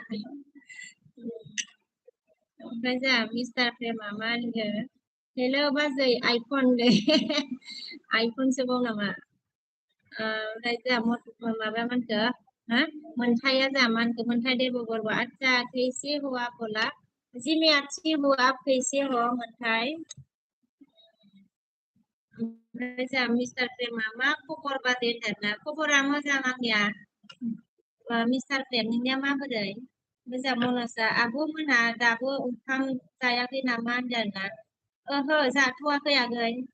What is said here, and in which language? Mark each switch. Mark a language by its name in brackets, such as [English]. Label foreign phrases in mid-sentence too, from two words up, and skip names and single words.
[Bodo] ओमफ्राय जोंहा मिस्टार प्रेमा मा होनखो हेल' बाजै आइफन दे आइफनसोबाव नामा ओमफ्राय जोंहा माबा मा होनखो मोनथाया जोंहा मा होनखो मोनथाय देब'गरबा आदसा [Hindi] कैसे हो आप बोला जी मैं अच्छी हूँ आप कैसे हो [Bodo] मोनथाय ओमफ्राय जोंहा मिस्टार प्रेमा मा खबर बाजै होनदोंना खबरा मोजां आंनिया मिस्टार प्रेम नोंनिया माबोरै ओमफ्राय जोंहा मनसा आब' मोनहा दाबो ओंखाम जायाखै नामा होनदों आरोना ओहो जाथ'वाखै आगै